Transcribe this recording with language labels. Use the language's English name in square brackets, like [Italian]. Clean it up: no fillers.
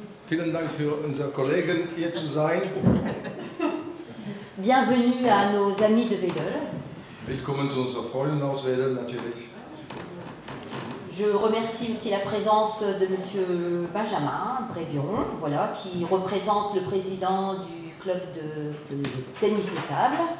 [German] Vielen Dank für unsere Kollegen hier zu sein. [French] Bienvenue à nos amis de Wedel. [German] Willkommen zu unseren Freunden aus Wedel natürlich. [French] Je remercie aussi la présence de Monsieur Benjamin Brévion, voilà, qui représente le président du club de tennis de table.